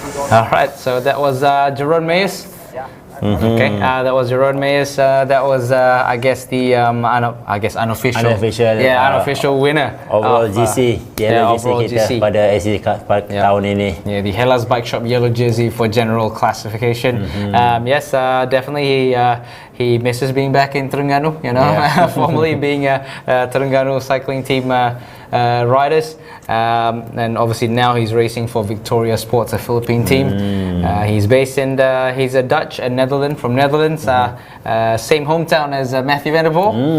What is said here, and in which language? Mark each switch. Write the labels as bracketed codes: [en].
[en] Alright, so that was Jeroen Meyers. Okay, that was Jeroen Meyers. That was, I guess, the unofficial winner overall GC, yellow GC [ms] kita pada SC tahun ini. [en] The Hellas Bike Shop yellow jersey for general classification. Yes, definitely he misses being back in Terengganu. Formerly being Terengganu cycling team riders, and obviously now he's racing for Victoria Sports, a Philippine team. He's based in he's a Dutch and from Netherlands, same hometown as Matthew van der Poel.